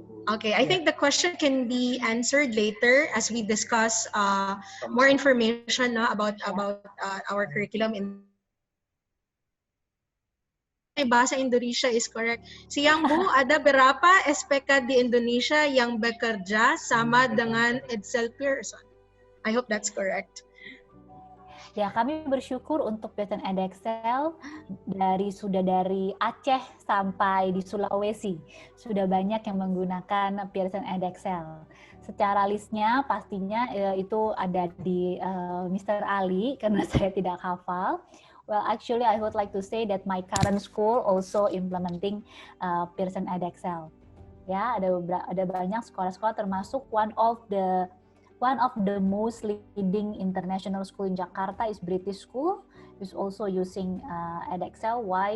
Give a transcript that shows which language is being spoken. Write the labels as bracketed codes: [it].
[en] Okay, I think the question can be answered later as we discuss more information about our curriculum in bahasa Indonesia is correct. [id] Siang Bu, ada berapa SPK di Indonesia yang bekerja sama dengan Edsel Pearson? [en] I hope that's correct. [id] Ya, kami bersyukur untuk Pearson Edexcel sudah dari Aceh sampai di Sulawesi. Sudah banyak yang menggunakan Pearson Edexcel. Secara listnya pastinya itu ada di Mr. Ali karena saya tidak hafal. [en] Well, actually, I would like to say that my current school also implementing Pearson Edexcel. [id] Ya, ada banyak sekolah-sekolah termasuk [en] one of the most leading international school in Jakarta is British School. Is also using Edexcel. Why?